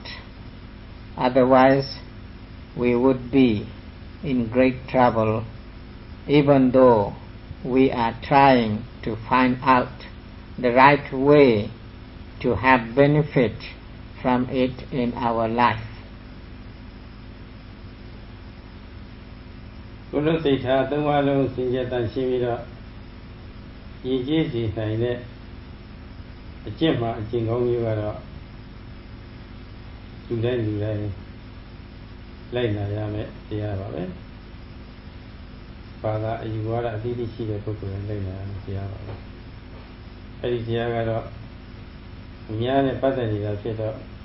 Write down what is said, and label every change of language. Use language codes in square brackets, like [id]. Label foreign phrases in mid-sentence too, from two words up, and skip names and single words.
[en] Otherwise, we would be in great trouble, even though we are trying to find out the right way to have benefit from it in our life. [my] ကိုယ်တို့စိတ်ထားသုံးပါးလုံးစင်ကြယ်တန်ရှင်းပြီးတော့ရည်ကြည်စီနိုင်တဲ့အကျင့်မှအကျင့်ကောင်းမျိုးကတော့လူတိုင်းလိုက်နာရမယ်တရားပါပဲဘာသာအယူဝါဒအသီးသီးရှိတဲ့ပုဂ္ဂိုလ်တွေလိုက်နာရမယ်တရားပါပဲအဲ့ဒီတရားကတော့အများနဲ့ပတ်သက်နေတာဖြစ်တော့